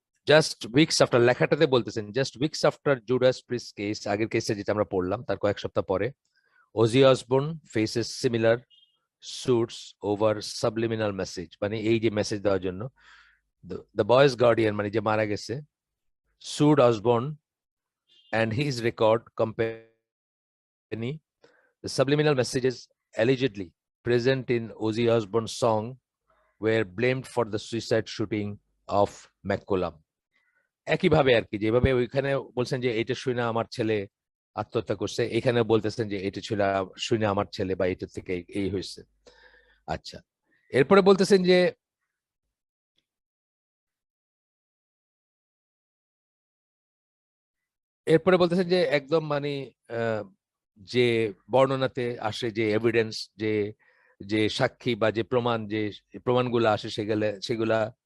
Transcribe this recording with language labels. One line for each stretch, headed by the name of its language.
English: just weeks after,
Bangla: লেখাটাতে বলতেছেন just weeks after Judas priest case, আগের কেসে যেটা আমরা পড়লাম তার কয়েক সপ্তাহ পরে,
English: Ozzy Osbourne faces similar suits over subliminal message,
Bangla: মানে এই যে মেসেজ দেওয়ার জন্য
English: the boy's guardian,
Bangla: মানে যে মারা গেছে,
English: Sued Osbourne and his record company. The subliminal messages allegedly present in Ozzy Osbourne's song were blamed for the suicide shooting of McCollum.
Bangla: একইভাবে আর কি, যেভাবে ওইখানে বলছেন যে এটা শুনে আমার ছেলে আত্মহত্যা করছে, এখানে বলতেছেন যে এটা ছিল শুনে আমার ছেলে বা এটা থেকে এই হয়েছে। আচ্ছা, এরপরে বলতেছেন যে একদম মানে যে বর্ণনাতে আসে, যে এভিডেন্স, যে যে সাক্ষী বা যে প্রমাণ, যে প্রমাণগুলো আসে, সেগুলা